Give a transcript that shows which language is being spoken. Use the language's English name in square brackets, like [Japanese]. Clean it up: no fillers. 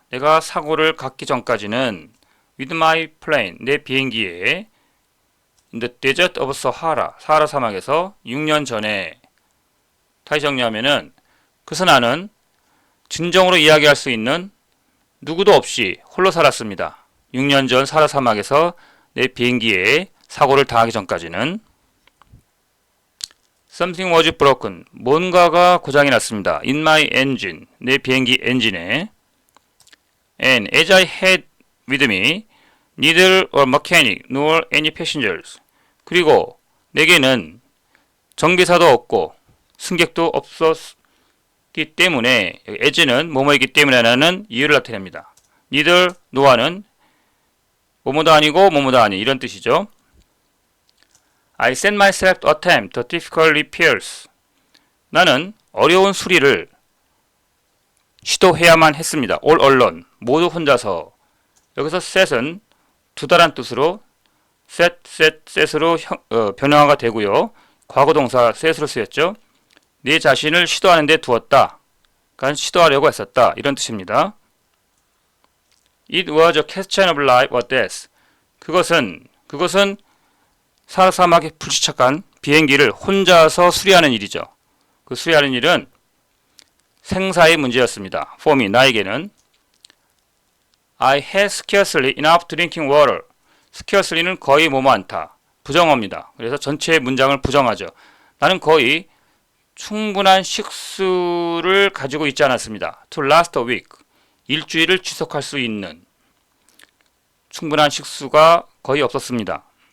[Korean] 내가 사고를 갖기 전까지는 [English] with my plane, [Korean] 내 비행기에 [English] in the desert of Sahara, [Korean] 사하라 사막에서 6년 전에 다시 정리하면은 그래서 나는 진정으로 이야기할 수 있는 누구도 없이 홀로 살았습니다. 6년 전 사하라 사막에서 내 비행기에 사고를 당하기 전까지는 [English] Something was broken. [Korean] 뭔가가 고장이 났습니다. [English] In my engine. [Korean] 내 비행기 엔진에. [English] And as I had with me, neither a mechanic nor any passengers. [Korean] 그리고 내게는 정비사도 없고 승객도 없었기 때문에 as는 뭐뭐이기 때문에라는 이유를 나타냅니다. neither, no아는 뭐뭐도 아니고 뭐뭐도 아니 이런 뜻이죠. [English] I set myself to attempt the difficult repairs. [Korean] 나는 어려운 수리를 시도해야만 했습니다. [English] all alone. [Korean] 모두 혼자서. 여기서 set은 두 달한 뜻으로 set으로 변형화가 되고요. 과거동사 set으로 쓰였죠. 내 자신을 시도하는 데 두었다. 그러니까 시도하려고 했었다. 이런 뜻입니다. [English] It was a question of life or death. [Korean] 그것은 사하라 사막에 불시착한 비행기를 혼자서 수리하는 일이죠. 그 수리하는 일은 생사의 문제였습니다. [English] For me, [Korean] 나에게는 [English] I had scarcely enough drinking water. [Korean] scarcely는 거의 뭐뭐 않다. 부정어입니다. 그래서 전체 문장을 부정하죠. 나는 거의 충분한 식수를 가지고 있지 않았습니다. [English] To last a week. [Korean] 일주일을 지속할 수 있는 충분한 식수가 거의 없었습니다.